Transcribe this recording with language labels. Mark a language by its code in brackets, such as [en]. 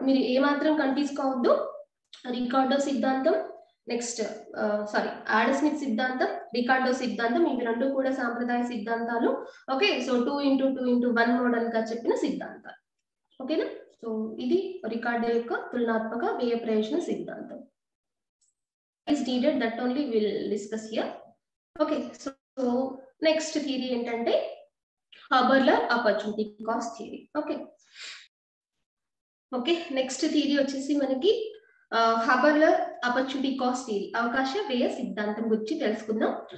[te] మీరు ఏమాత్రం కన్ఫ్యూజ్ కావద్దు. రికార్డో సిద్ధాంతం, నెక్స్ట్ ఆడమ్ స్మిత్ సిద్ధాంతం, రికార్డో సిద్ధాంతం, ఇవి రెండు కూడా సాంప్రదాయ సిద్ధాంతాలు. ఓకే, సో 2x2x1 మోడల్ గా చెప్పిన సిద్ధాంతాలు. ఓకేనా? సో ఇది రికార్డో యొక్క తులనాత్మక వ్యయ ప్రయోజన సిద్ధాంతం. [en] is needed, that only we'll discuss here. Okay, so next theory [te] ఏంటంటే [en] Haberler opportunity cost theory. [te] Okay, next theory వచ్చేసి మనకి హాబర్లర్ ఆపర్చునిటీ కాస్ట్ థియరీ, అవకాశ వ్యయ సిద్ధాంతం గురించి తెలుసుకుందాం.